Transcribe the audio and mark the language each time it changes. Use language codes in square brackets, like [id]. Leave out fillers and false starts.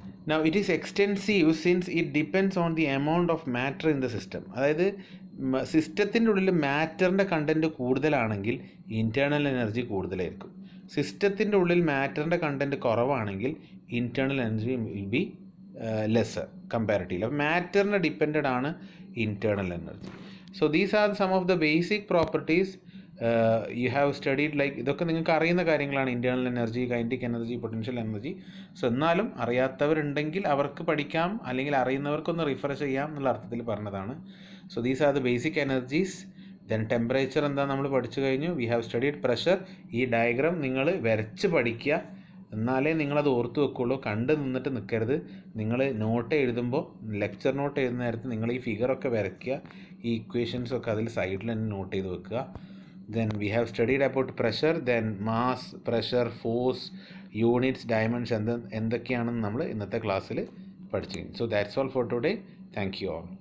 [en] Now it is extensive since it depends on the amount of matter in the system. [ml] അതായത് സിസ്റ്റത്തിൻ്റെ ഉള്ളിൽ മാറ്ററിൻ്റെ content കൂടുതലാണെങ്കിൽ internal energy കൂടുതലായിരിക്കും. സിസ്റ്റത്തിൻ്റെ ഉള്ളിൽ മാറ്ററിൻ്റെ കണ്ടൻറ്റ് കുറവാണെങ്കിൽ internal energy [en] Will be lesser comparatively. [ml] അപ്പോൾ മാറ്ററിനെ ഡിപ്പെൻഡഡ് ആണ് internal energy. [en] so these are some of the basic properties you have studied [ml] like ഇതൊക്കെ നിങ്ങൾക്ക് അറിയുന്ന കാര്യങ്ങളാണ്, internal energy, kinetic energy, potential energy. So എന്നാലും അറിയാത്തവരുണ്ടെങ്കിൽ അവർക്ക് പഠിക്കാം, അല്ലെങ്കിൽ അറിയുന്നവർക്കൊന്ന് റിഫർ ചെയ്യാം എന്നുള്ള അർത്ഥത്തിൽ പറഞ്ഞതാണ്. [en] So these are the basic energies. Then [ml] temperature എന്താ നമ്മൾ പഠിച്ചു കഴിഞ്ഞു. [en] We have studied pressure. [ml] ഈ ഡയഗ്രാം നിങ്ങൾ വരച്ച് പഠിക്കുക, എന്നാലേ നിങ്ങളത് ഓർത്ത് വെക്കുള്ളൂ. കണ്ട് നിന്നിട്ട് നിൽക്കരുത്. നിങ്ങൾ നോട്ട് എഴുതുമ്പോൾ, ലെക്ചർ നോട്ട് എഴുതുന്ന നേരത്ത് നിങ്ങൾ ഈ ഫിഗറൊക്കെ വരയ്ക്കുക, ഈ ഇക്വേഷൻസൊക്കെ അതിൽ സൈഡിൽ തന്നെ നോട്ട് ചെയ്ത് വെക്കുക. [en] Then we have studied about pressure, then mass, pressure, force, units, dimensions [ml] എന്തൊക്കെയാണെന്ന് നമ്മൾ ഇന്നത്തെ ക്ലാസ്സിൽ പഠിച്ചു. [en] So that's all for today. Thank you all.